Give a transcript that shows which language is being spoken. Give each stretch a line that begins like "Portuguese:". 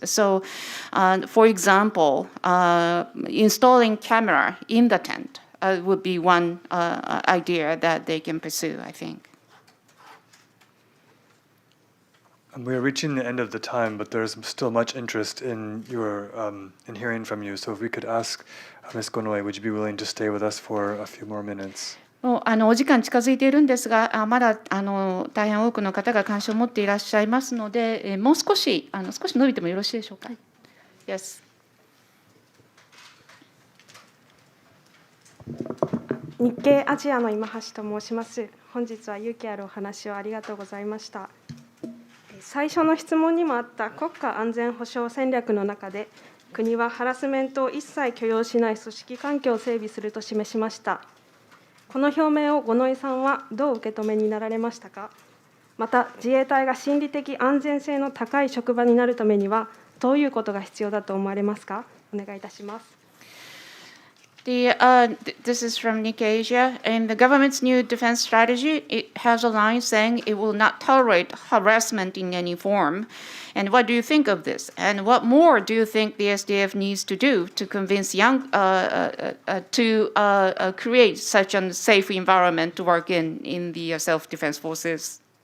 English: So, for example, installing camera in the tent would be one idea that they can pursue, I think. We are reaching the end of the time, but there's still much interest in in hearing from you. So if we could ask Ms. Gonoi, would you be willing to stay with us for a few more minutes?
Japanese: もうお時間近づいているんですが、まだ大変多くの方が関心を持っていらっしゃいますので、もう少し伸びてもよろしいでしょうか。
English: Yes.
Japanese: 日系アジアの今橋と申します。本日は勇気あるお話をありがとうございました。最初の質問にもあった国家安全保障戦略の中で、国はハラスメントを一切許容しない組織環境を整備すると示しました。この表明を五ノ井さんはどう受け止めになられましたか。また、自衛隊が心理的安全性の高い職場になるためには、どういうことが必要だと思われますか。お願いいたします。
English: This is from Nikkei Asia. In the government's new defense strategy, it has a line saying it will not tolerate harassment in any form. And what do you think of this? And what more do you think the SDF needs to do to convince young to create such a safe environment to work in the self-defense forces?